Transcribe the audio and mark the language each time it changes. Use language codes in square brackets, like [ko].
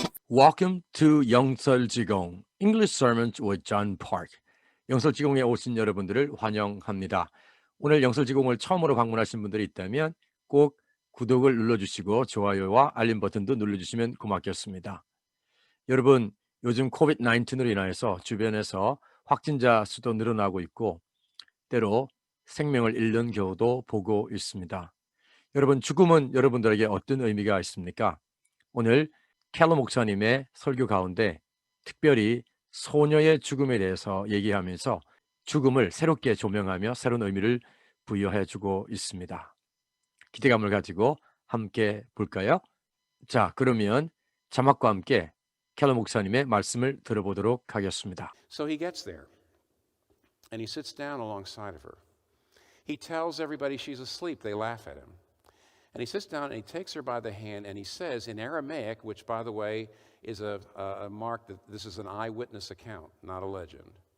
[en] Welcome to 영설지공 English Sermons with John Park. [ko] 영설지공에 오신 여러분들을 환영합니다. 오늘 영설지공을 처음으로 방문하신 분들이 있다면 꼭 구독을 눌러주시고 좋아요와 알림 버튼도 눌러주시면 고맙겠습니다. 여러분, 요즘 코비드-19으로 인하여서 주변에서 확진자 수도 늘어나고 있고 때로 생명을 잃는 경우도 보고 있습니다. 여러분, 죽음은 여러분들에게 어떤 의미가 있습니까? 오늘 켈러 목사님의 설교 가운데 특별히 소녀의 죽음에 대해서 얘기하면서 죽음을 새롭게 조명하며 새로운 의미를 부여해 주고 있습니다. 기대감을 가지고 함께 볼까요? 자, 그러면 자막과 함께 켈러 목사님의 말씀을 들어보도록 하겠습니다. [en] So he gets there, and he sits down alongside of her. He tells everybody she's asleep. They laugh at him. And he sits down and he takes her by the hand and he says in Aramaic, which, by the way, is a mark that this is an eyewitness account, not a legend.